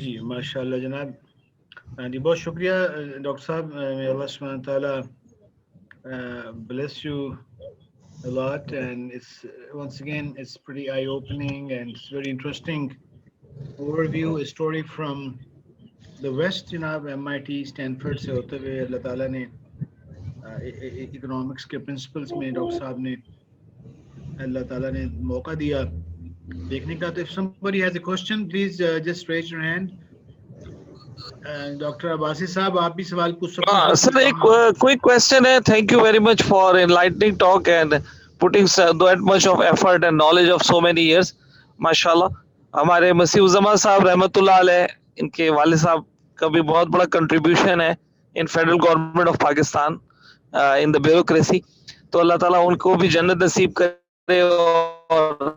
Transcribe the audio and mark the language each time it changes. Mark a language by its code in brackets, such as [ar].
[ur] جی ماشاءاللہ جناب جی بہت شکریہ ڈاکٹر صاحب [en] may Allah subhanahu wa ta'ala bless you a lot, and it's once again it's pretty eye-opening and it's very interesting overview, a story from the West [ur] جناب MIT Stanford سے ہوتے ہوئے اللہ تعالیٰ نے اکنامکس کے پرنسپلس میں doctor صاحب نے اللہ تعالیٰ نے موقع دیا دیکھنے کا. تو [en] if somebody has a question, please just raise your hand. [ur] Doctor Abbasi صاحب آپ بھی سوال پوچھ سکتے ہیں. سر ایک کوئی کوشچن ہے. [en] Thank you very much for enlightening talk and putting that much of effort and knowledge of so many years. [ur] ماشاءاللہ ہمارے مسیح الزمان صاحب رحمۃ اللہ علیہ ان کے والد صاحب کا بھی بہت بڑا کنٹریبیوشن ہے [en] In federal government of Pakistan in the bureaucracy. [ur] تو اللہ تعالیٰ ان کو بھی جنت نصیب کرے اور